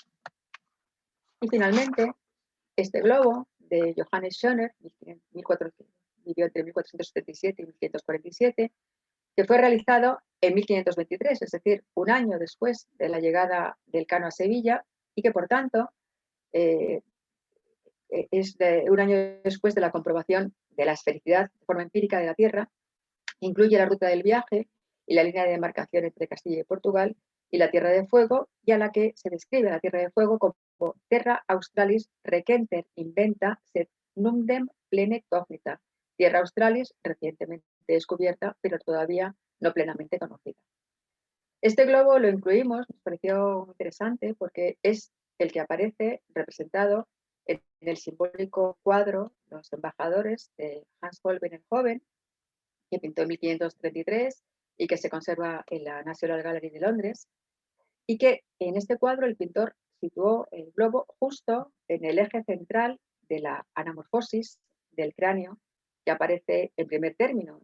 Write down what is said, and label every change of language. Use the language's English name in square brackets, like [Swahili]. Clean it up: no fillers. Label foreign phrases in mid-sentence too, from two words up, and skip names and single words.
[Spanish] Y finalmente, este globo de Johannes Schöner, vivió entre 1477 y 1547, que fue realizado en 1523, es decir, un año después de la llegada del Cano a Sevilla, y que por tanto es un año después de la comprobación de la esfericidad de forma empírica de la Tierra. Incluye la ruta del viaje y la línea de demarcación entre Castilla y Portugal y la Tierra de Fuego, y a la que se describe la Tierra de Fuego como [Latin] Terra Australis recenter inventa sed nundem plene cognita, [Spanish] Tierra Australis recientemente descubierta, pero todavía no plenamente conocida. Este globo lo incluimos, nos pareció interesante porque es el que aparece representado en el simbólico cuadro Los embajadores de Hans Holbein el Joven, que pintó en 1533 y que se conserva en la National Gallery de Londres, y que en este cuadro el pintor situó el globo justo en el eje central de la anamorfosis del cráneo que aparece en primer término.